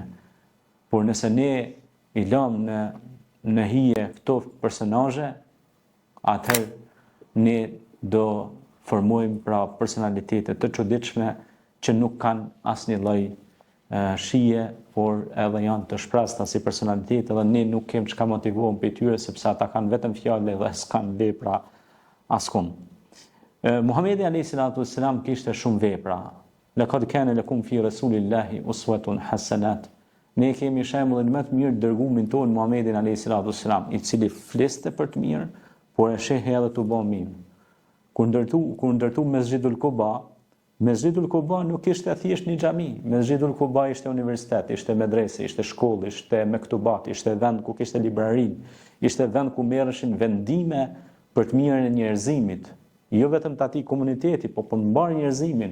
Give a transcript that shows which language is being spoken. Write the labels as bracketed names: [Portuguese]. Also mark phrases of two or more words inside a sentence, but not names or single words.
[Albanian] Por nëse ne i lam në hije këto personazhe, atëherë ne do formojmë pra personalitete të çuditshme që nuk kanë asnjë lloj shije, por edhe janë të shprasta si personalitete dhe ne nuk kemi çka motivuam për tyre sepse ata kanë vetëm fjalë dhe s'kan vepra askund. Muhamedi [Arabic] عليه الصلاة والسلام [Albanian] kishte shumë vepra. [Arabic] لقد كان لكم في رسول الله أسوة حسنة. [Albanian] Ne kemi shembullin më të mirë të dërgumin tonë Muhamedin [Arabic] عليه الصلاة والسلام, [Albanian] i cili fliste për të mirë, por e shehi edhe të bën mirë. Kur ndërtu Mesxhidul Quba nuk ishte thjesht një xhami. Mesxhidul Quba ishte universitet, ishte medrese, ishte shkollë, ishte mektubat, ishte vend ku kishte librarin, ishte vend ku merreshin vendime për të mirën e njerëzimit, jo vetëm të atij komuniteti, po për mbar njerëzimin.